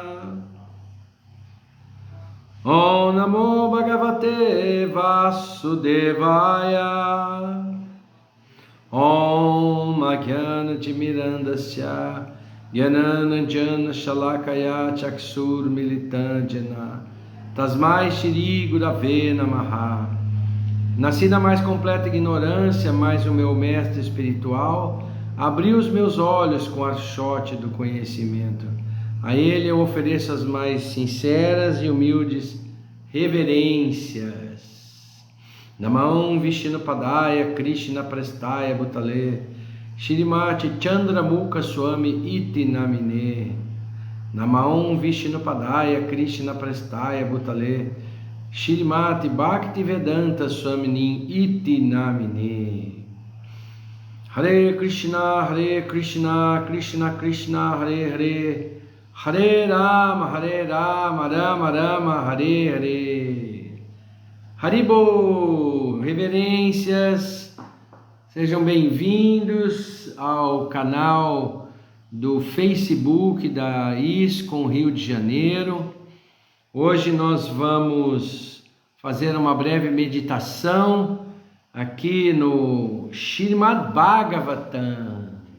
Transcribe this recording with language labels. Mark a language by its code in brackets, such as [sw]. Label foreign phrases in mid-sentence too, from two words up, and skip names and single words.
[sa] ॐ नमो भगवते वासुदेवाय, ॐ अज्ञान तिमिरान्धस्य ज्ञानाञ्जन शलाकया चक्षुर् मीलिताञ्जन तस्मै श्री गुरवे नमः. [pt] Nasci na mais completa ignorância, mas o meu mestre espiritual abriu os meus olhos com a archote do conhecimento. A ele eu ofereço as mais sinceras e humildes reverências. [sa] नमः विष्णुपादाय कृष्ण प्रेष्ठाय भूतले श्रीमति चन्द्रमुख स्वामी इति नामिने. नमः विष्णुपादाय कृष्ण प्रेष्ठाय भूतले श्रीमति भक्ति वेदान्त स्वामिनि इति नामिने. हरे कृष्ण कृष्ण कृष्ण हरे हरे, हरे राम राम राम हरे हरे. Haribo, [pt] reverências Sejam bem-vindos ao canal do Facebook da ISKCON Rio de Janeiro. Hoje nós vamos fazer uma breve meditação aqui no Srimad Bhagavatam.